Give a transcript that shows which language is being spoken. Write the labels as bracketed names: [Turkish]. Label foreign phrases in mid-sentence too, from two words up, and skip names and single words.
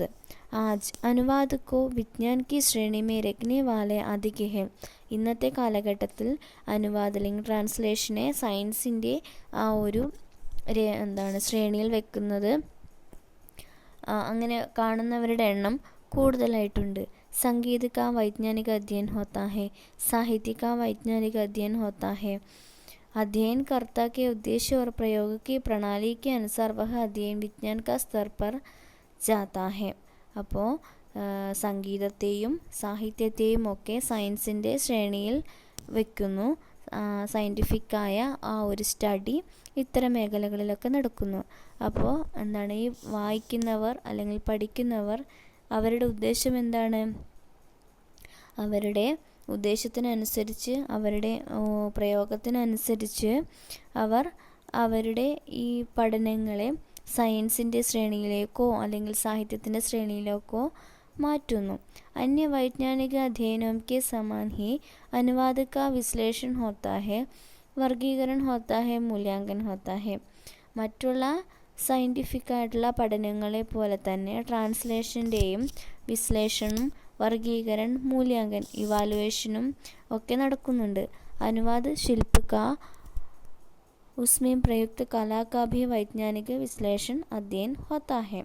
[Hindi] आज अनुवाद को विज्ञान की श्रेणी में रखने वाले अधिक हैं. [Malayalam] ഇന്നത്തെ കാലഘട്ടത്തിൽ അനുവാദ് അല്ലെങ്കിൽ ട്രാൻസ്ലേഷനെ സയൻസിൻ്റെ ആ ഒരു ശ്രേണിയിൽ വെക്കുന്നത്, അങ്ങനെ കാണുന്നവരുടെ എണ്ണം കൂടുതലായിട്ടുണ്ട്. [Hindi] संगीत का वैज्ञानिक अध्ययन होता है, साहित्य का वैज्ञानिक अध्ययन होता है. अध्ययनकर्ता के उद्देश्य और प्रयोग की प्रणाली के अनुसार वह अध्ययन विज्ञान का स्तर पर जाता है. [Malayalam] അപ്പോൾ സംഗീതത്തെയും സാഹിത്യത്തെയും ഒക്കെ സയൻസിൻ്റെ ശ്രേണിയിൽ വെക്കുന്നു. സയൻറ്റിഫിക്കായ ആ ഒരു സ്റ്റഡി ഇത്തരം മേഖലകളിലൊക്കെ നടക്കുന്നു. അപ്പോൾ ഈ വായിക്കുന്നവർ അല്ലെങ്കിൽ പഠിക്കുന്നവർ അവരുടെ ഉദ്ദേശം എന്താണ്? അവരുടെ ഉദ്ദേശത്തിനനുസരിച്ച്, അവരുടെ പ്രയോഗത്തിനനുസരിച്ച് അവർ അവരുടെ ഈ പഠനങ്ങളെ സയൻസിൻ്റെ ശ്രേണിയിലേക്കോ അല്ലെങ്കിൽ സാഹിത്യത്തിൻ്റെ ശ്രേണിയിലേക്കോ മാറ്റുന്നു. [Hindi] अन्य वैज्ञानिक अध्ययनों के समान ही अनुवाद का विश्लेषण होता है, वर्गीकरण होता है, मूल्यांकन होता है. [Malayalam] മറ്റുള്ള സയൻറ്റിഫിക്കായിട്ടുള്ള പഠനങ്ങളെ പോലെ തന്നെ ട്രാൻസ്ലേഷൻ്റെയും വിശ്ലേഷണം, വർഗീകരണം, മൂല്യാങ്കൻ, ഇവാലുവേഷനും ഒക്കെ നടക്കുന്നുണ്ട്. [Hindi] अनुवाद शिल्प का उसमें प्रयुक्त कला का भी वैज्ञानिक विश्लेषण अध्ययन होता है.